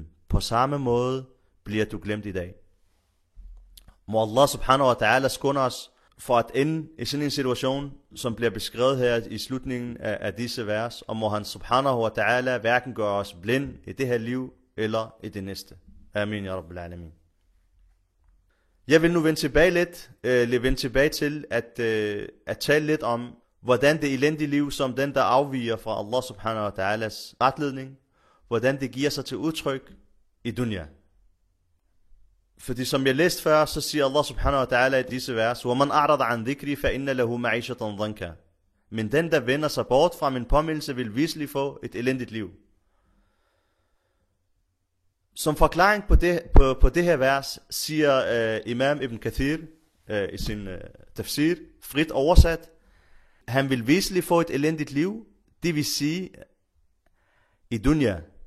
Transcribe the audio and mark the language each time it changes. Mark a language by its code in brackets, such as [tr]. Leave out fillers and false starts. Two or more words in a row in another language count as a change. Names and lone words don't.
[da] På samme måde bliver du glemt i dag. Må Allah [ar] سبحانه وتعالى [da] skåne os for at ende i sådan en situation, som bliver beskrevet her i slutningen af disse vers, og må han [ar] سبحانه وتعالى [da] hverken gøre os blind i det her liv, eller i det næste. [ar] آمين يا رب العالمين. [da] Jeg vil nu vende tilbage til at tale lidt om, hvordan det elendige liv, som den, der afviger fra Allah [ar] سبحانه وتعالى [da] retledning, hvordan det giver sig til udtryk i dunya. Fordi som jeg læste før, så siger Allah [ar] سبحانه وتعالى [da] i disse vers, [ar] وَمَنْ أَعْرَضَ عَنْ ذِكْرِ فَإِنَّ لَهُ مَعِيشَةً ضَنْكَ. [da] men den, der vender sig bort fra min påmindelse, vil viselig få et elendigt liv. Som forklaring på det her vers, siger Imam Ibn Kathir i sin tafsir, frit oversat, han vil viselig få et elendigt liv, det vil sige i dunya.